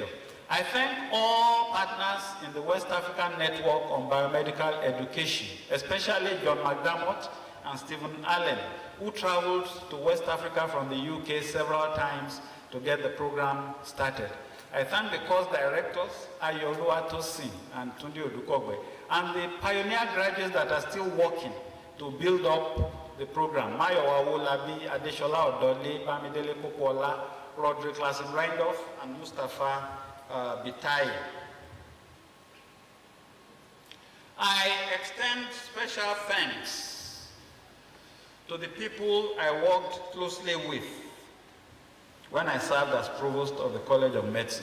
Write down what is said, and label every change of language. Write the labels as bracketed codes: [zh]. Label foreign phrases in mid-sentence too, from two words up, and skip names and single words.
[en] I thank all partners in the West African Network on Biomedical Education, especially John McDermott and Stephen Allen, who traveled to West Africa from the UK several times to get the program started. I thank the course directors, Ayolu Atosin and Tunde Odukogwe, and the pioneer graduates that are still working to build up the program. Mayo Awolabi, Adeshola Odole, Bamidele Kokola, Roderick Lassen-Reindorf, and Mustafa Bitai. I extend special thanks to the people I worked closely with when I served as Provost of the College of Medicine.